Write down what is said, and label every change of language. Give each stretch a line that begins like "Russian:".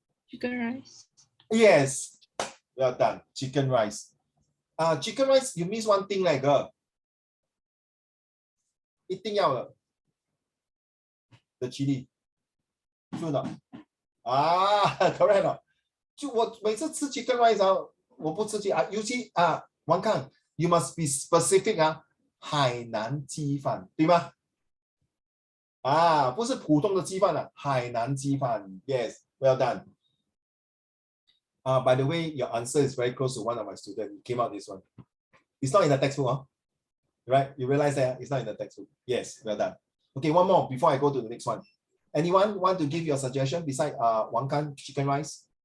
English: Chicken rice. Yes. Well done. Chicken rice. Chicken rice, you miss one thing like
Chinese: 一定要的
English: the chili 是的 correct 了。
Chinese: 就我每次吃 chicken rice 我不吃尤其王康
English: you must be specific
Chinese: 海南鸡饭对吗？不是普通的鸡饭海南鸡饭
English: yes well done. By the way, your answer is very close to one of my students. It came out this one. It's not in the textbook, right? You realize that it's not in the textbook. Yes, well done. Okay, one more before I go to the next one. Anyone want to give your suggestion beside Wang Kan chicken rice?